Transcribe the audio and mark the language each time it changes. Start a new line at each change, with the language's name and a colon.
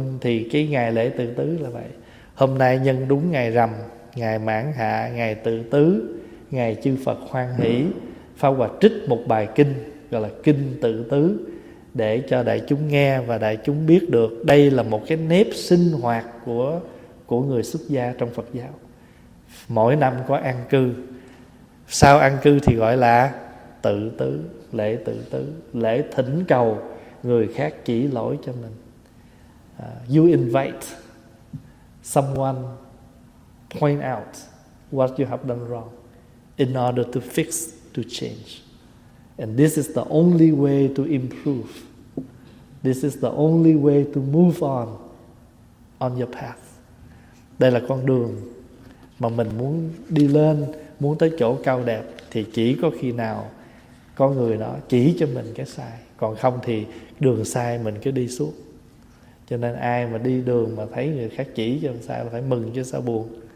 Vietnamese: Thì cái ngày lễ tự tứ là vậy. Hôm nay nhân đúng ngày rằm, ngày mãn hạ, ngày tự tứ, ngày chư Phật hoan hỷ, Pháp Hòa trích một bài kinh gọi là Kinh Tự Tứ để cho đại chúng nghe và đại chúng biết được đây là một cái nếp sinh hoạt của người xuất gia trong Phật giáo. Mỗi năm có an cư, sau an cư thì gọi là tự tứ, lễ tự tứ, lễ thỉnh cầu người khác chỉ lỗi cho mình.
English: You invite someone point out what you have done wrong in order to fix, to change. And this is the only way to improve. This is the only way to move on your path.
Vietnamese: Đây là con đường mà mình muốn đi lên, muốn tới chỗ cao đẹp, thì chỉ có khi nào có người đó chỉ cho mình cái sai, còn không thì đường sai mình cứ đi suốt. Cho nên ai mà đi đường mà thấy người khác chỉ cho mình sai là phải mừng chứ sao buồn.